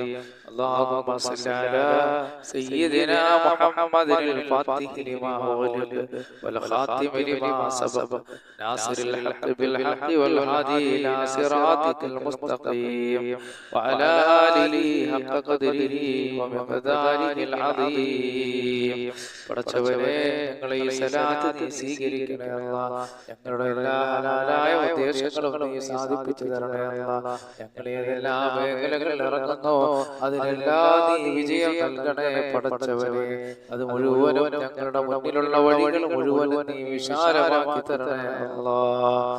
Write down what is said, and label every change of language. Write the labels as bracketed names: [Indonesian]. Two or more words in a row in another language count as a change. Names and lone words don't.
[Arabic] اللهم صل على سيدنا محمد الفاتح لما أغلق والخاتم لما سبق ناصر الحق بالحق والهادي إلى صراطك المستقيم وعلى آله حق قدره ومقداره العظيم. [Malayalam] പടച്ചവനെ, ഞങ്ങളെ ഈ സലാത്ത് നീ സ്വീകരിക്കണേ അല്ലാഹ്. ഞങ്ങളുടെ എല്ലാ ഹലാലായ ഉദ്ദേശങ്ങളും നീ സാധിപ്പിച്ചു തരണേ അല്ലാഹ്. ഞങ്ങളെ ഏതെല്ലാ മേഖലകളിൽ ഇറങ്ങുന്നോ അതിലെല്ലാം നീ വിജയം നൽകണേ പടച്ചവനെ. അത് മുഴുവനും ഞങ്ങളുടെ മുന്നിലുള്ള വഴികൾ മുഴുവനും നീ വിശാലമാക്കി തരണേ അല്ലാഹ്.